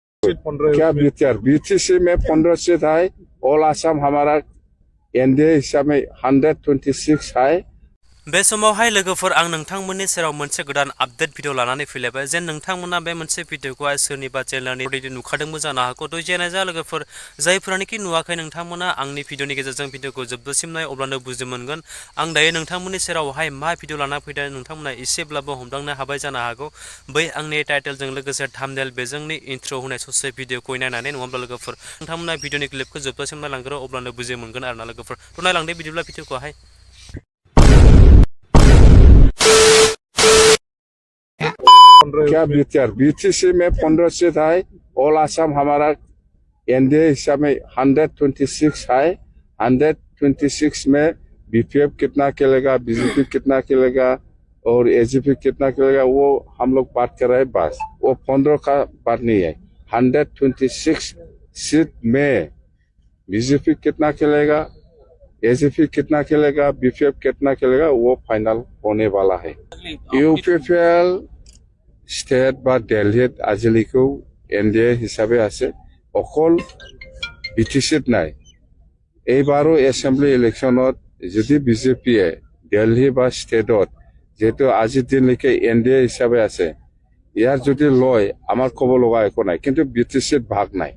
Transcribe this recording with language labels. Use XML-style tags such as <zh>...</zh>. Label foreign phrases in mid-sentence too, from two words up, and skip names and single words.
<hi>क्या बीटीआर बीटीसी में 15 सीट है। ऑल आसाम हमारा एनडीए हिसाब में 126 है।</hi> <brx>बे समावहाय लोगोफोर आं नोंथांमोननि सेराव मोनसे गोदान आपडेट भिडिअ लानानै फैलायबाय जेन नोंथांमोना बे मोनसे भिडिअखौहाय सोरनिबा चेनेलनि अलरेडि नुखादोंबो जानो हागौ थ' जेने जा लोगोफोर जायफोरानोखि नुवाखै नोंथांमोना आंनि भिडिअनि गेजेरजों भिडिअखौ जोबजासिम नाय अब्लानो बुजि मोनगोन आं दायो नोंथांमोननि सेरावहाय मा भिडिअ लाना फैदों नोंथांमोना एसेब्लाबो हमदांनो हाबाय जानो हागौ बै आंनि टाइटेलजों लोगोसे थाम्बनेल बेजोंनि इन्ट्र होनाय ससे भिडिअखौ नायनानै नङाब्ला लोगोफोर नोंथांमोना भिडिअनि क्लिपखौ जोबजासिम नायलांग्रो अब्लानो बुजि मोनगोन आरोना लोगोफोर थ' नायलांदो बिदिब्ला भिडिअखौहाय।</brx> <hi>क्या बीटीआर बीटीसी में 15 सीट है। ऑल आसाम हमारा एनडीए हिसाब में 126 है। 126 में बीपीएफ कितना खेलेगा, बीजेपी कितना खेलेगा और एजीपी कितना खेलेगा वो हम लोग बात कर रहे हैं। बस वो 15 का बात नहीं है। 126 सीट में बीजेपी कितना खेलेगा, एजीपी कितना खेलेगा, बीपीएफ कितना खेलेगा वो फाइनल होने वाला है।</hi> <brx>यूपीपीएल स्टेट बा दिल्लीत आजिलिखौ एनडीए हिसाबै</brx> <as>আছে অকল বিটিচিত নাই। এইবাৰো এছেম্বলি ইলেকশ্যনত যদি বিজেপিয়ে দিল্লী বা ষ্টেটত যেহেতু আজিৰ দিনলৈকে এনডিএ হিচাপে আছে ইয়াৰ যদি লয় আমাৰ ক'ব লগা একো নাই, কিন্তু বিটিচিত ভাগ নাই।</as>